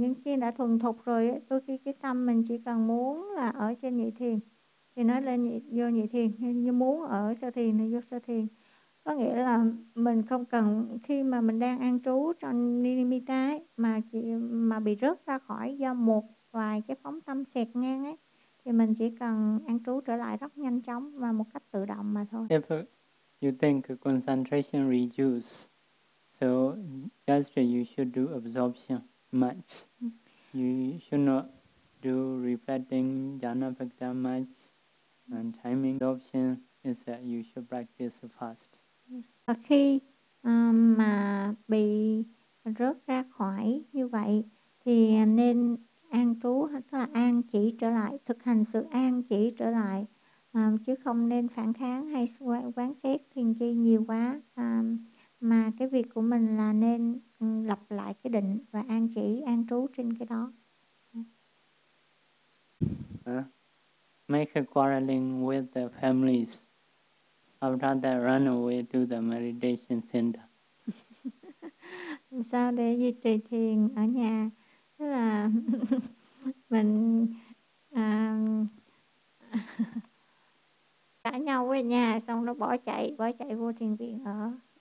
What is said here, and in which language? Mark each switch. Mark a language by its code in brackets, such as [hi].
[vi] Nhưng khi đã thuần thục rồi, đôi khi cái tâm mình chỉ cần muốn là ở trên nhị thiền thì nó lên vô nhị thiền, như muốn ở sơ thiền thì vô sơ thiền. Có nghĩa là mình không cần, khi mà mình đang an trú trong nirimita ấy, mà bị rớt ra khỏi do một vài cái phóng tâm xẹt ngang ấy, thì mình chỉ cần an trú trở lại rất nhanh chóng và một cách tự động mà thôi. [en] If you think concentration reduce, so just you should do absorption much. You should not do reflecting jhana vikta much, and timing absorption is that you should practice fast. [vi] Và khi mà bị rớt ra khỏi như vậy thì nên an trú, tức là an chỉ trở lại, thực hành sự an chỉ trở lại, chứ không nên phản kháng hay quán xét thiền chi nhiều quá, mà cái việc của mình là nên lặp lại cái định và an chỉ, an trú trên cái đó. [en] Make a quarreling with the families. After that, run away to the meditation center. [vi] Làm sao để duy trì thiền ở nhà? Tức là mình cả nhau ở nhà, xong nó bỏ chạy vô thiền viện ở.